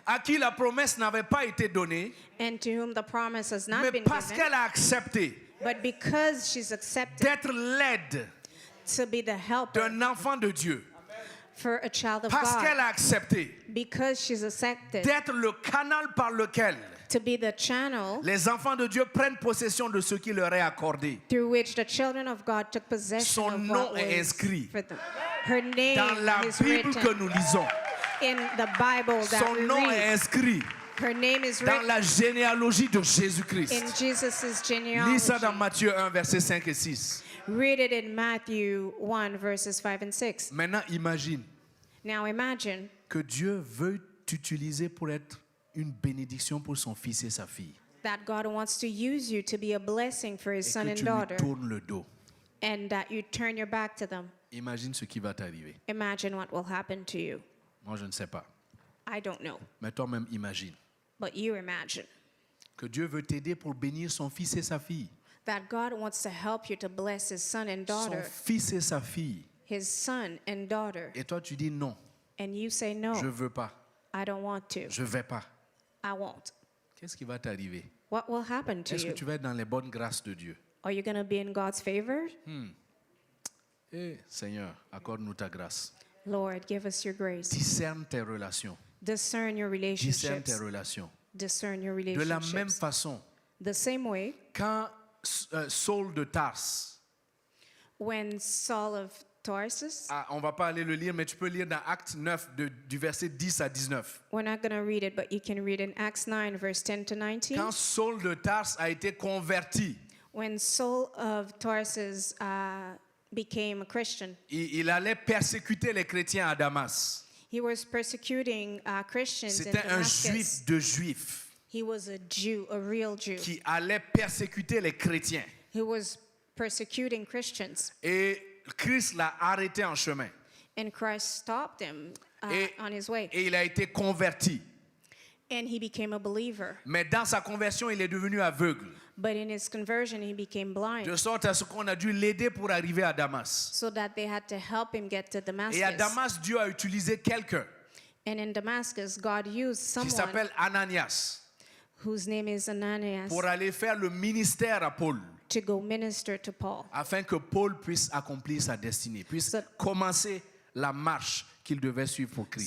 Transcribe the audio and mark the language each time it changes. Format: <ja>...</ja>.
<fr>à qui la promesse n'avait pas été donnée,</fr> <en>and to whom the promise has not</en> <fr>mais</fr> <en>been</en> <fr>parce</fr> <en>given,</en> <fr>qu'elle a accepté</fr> <en>but because she's accepted</en> <fr>d'être l'aide</fr> <en>to be the helper</en> <fr>d'un enfant de Dieu,</fr> <en>for a child of</en> <fr>parce qu'elle</fr> <en>God,</en> <fr>a accepté</fr> <en>because she's accepted</en> <fr>d'être le canal par lequel</fr> <en>to be the channel</en> <fr>les enfants de Dieu prennent possession de ce qui leur est accordé.</fr> <en>through which the children of God took possession</en> <fr>Son</fr> <en>of</en> <fr>nom</fr> <en>what</en> <fr>est</fr> <en>was</en> <fr>inscrit</fr> <en>for them. Her name</en> <fr>Dans la</fr> <en>is</en> <fr>Bible que</fr> <en>written</en> <fr>nous lisons,</fr> <en>in the Bible that</en> <fr>son</fr> <en>we</en> <fr>nom est</fr> <en>read.</en> <fr>inscrit</fr> <en>Her name is</en> <fr>dans</fr> <en>written</en> <fr>la généalogie de Jésus-Christ.</fr> <en>in Jesus'</en> <fr>Lis ça</fr> <en>genealogy.</en> <fr>dans Matthieu 1, versets 5 et 6.</fr> <en>Read it in Matthew 1, verses 5 and 6.</en> <fr>Maintenant, imagine</fr> <en>Now imagine</en> <fr>que Dieu veut t'utiliser pour être une bénédiction pour son fils et sa fille.</fr> <en>that God wants to use you to be a blessing for his</en> <fr>Et</fr> <en>son</en> <fr>que</fr> <en>and</en> <fr>tu lui</fr> <en>daughter,</en> <fr>tournes le dos.</fr> <en>and that you turn your back to them.</en> <fr>Imagine ce qui va t'arriver.</fr> <en>Imagine what will happen to you.</en> <fr>Moi, je ne sais pas.</fr> <en>I don't know,</en> <fr>Mais toi-même, imagine</fr> <en>but you imagine</en> <fr>que Dieu veut t'aider pour bénir son fils et sa fille.</fr> <en>that God wants to help you to bless his son and</en> <fr>Son</fr> <en>daughter,</en> <fr>fils et sa fille.</fr> <en>his son and daughter,</en> <fr>Et toi, tu dis non,</fr> <en>and you say, no,</en> <fr>je ne veux pas,</fr> <en>I don't want to.</en> <fr>je ne vais pas.</fr> <en>I won't.</en> <fr>Qu'est-ce qui va t'arriver?</fr> <en>What will happen to</en> <fr>Est-ce que</fr> <en>you?</en> <fr>tu vas être dans les bonnes grâces de Dieu?</fr> <en>Are you going to be in God's favor?</en> <fr>Eh, Seigneur, accorde-nous ta grâce.</fr> <en>Lord, give us your grace.</en> <fr>Discerne tes relations.</fr> <en>Discern your</en> <fr>Discerne tes</fr> <en>relationships.</en> <fr>relations.</fr> <en>Discern your</en> <fr>De la même</fr> <en>relationships.</en> <fr>façon,</fr> <en>The same way,</en> <fr>quand Saul de Tarse,</fr> <en>when Saul of Tarsus,</en> <fr>on ne va pas aller le lire, mais tu peux lire dans Acte 9, du verset 10 à 19.</fr> <en>we're not going to read it, but you can read in Acts 9, verse 10 to 19.</en> <fr>Quand Saul de Tarse a été converti,</fr> <en>When Saul of Tarsus became a Christian,</en> <fr>il allait persécuter les chrétiens à Damas.</fr> <en>he was persecuting Christians in</en> <fr>C'était un</fr> <en>Damascus.</en> <fr>juif de juifs</fr> <en>He was a Jew, a real Jew.</en> <fr>qui allait persécuter les chrétiens.</fr> <en>He was persecuting Christians.</en> <fr>Et Christ l'a arrêté en chemin.</fr> <en>And Christ stopped him</en> <fr>Et-</fr> <en>on his way.</en> <fr>Et il a été converti.</fr> <en>And he became a believer.</en> <fr>Mais dans sa conversion, il est devenu aveugle.</fr> <en>But in his conversion, he became blind.</en> <fr>De sorte à ce qu'on a dû l'aider pour arriver à Damas.</fr> <en>So that they had to help him get to Damascus.</en> <fr>Et à Damas, Dieu a utilisé quelqu'un</fr> <en>And in Damascus, God used</en> <fr>qui s'appelle Ananias</fr> <en>whose name is Ananias</en> <fr>pour aller faire le ministère à Paul,</fr> <en>to go minister to Paul.</en> <fr>afin que Paul puisse accomplir sa destinée, puisse</fr> <en>So-</en> <fr>commencer la marche qu'il devait suivre pour Christ.</fr>